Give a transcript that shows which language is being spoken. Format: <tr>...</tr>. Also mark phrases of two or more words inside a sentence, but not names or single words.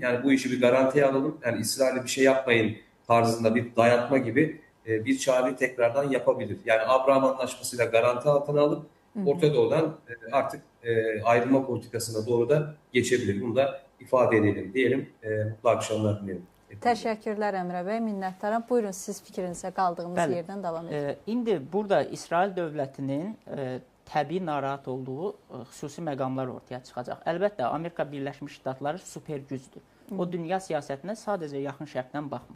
<tr>Yani bu işi bir garantiye alalım. Yani İsrail'e bir şey yapmayın tarzında bir dayatma gibi bir çağrı tekrardan yapabilir. Yani Abraham Anlaşması'yla garanti altına alıp Orta Doğu'dan artık ayrılma politikasına doğru da geçebilir. Bunu da ifade edelim diyelim. Mutlu akşamlar dilerim.</tr> <az>Təşəkkürlər Əmrə bəy, minnətdaram. Buyurun, siz fikrinizə qaldığımız yerdən davam edin. İndi burada İsrail dövlətinin təbii narahat olduğu xüsusi məqamlar ortaya çıxacaq. Əlbəttə, Amerika Birləşmiş Ştatları super gücdür. O, dünya siyasətinə sadəcə yaxın şərqdən baxmır.</az>